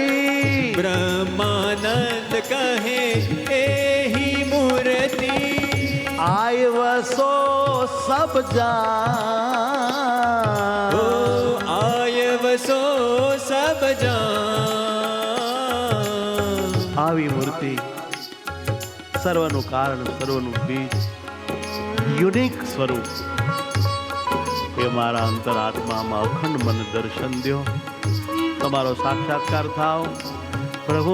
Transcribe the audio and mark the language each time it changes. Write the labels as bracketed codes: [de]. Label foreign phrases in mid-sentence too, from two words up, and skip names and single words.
[hi] ब्रह्मानंद कहे एहि मूर्ति। आय वसो सब जान आय वसो सब जान। [gu] આવી મૂર્તિ સર્વનું કારણ, સર્વનું બીજ, યુનિક સ્વરૂપ એ મારા અંતરાત્મામાં અખંડ મને દર્શન દ્યો. તમારો સાક્ષાત્કાર થાવ પ્રભુ.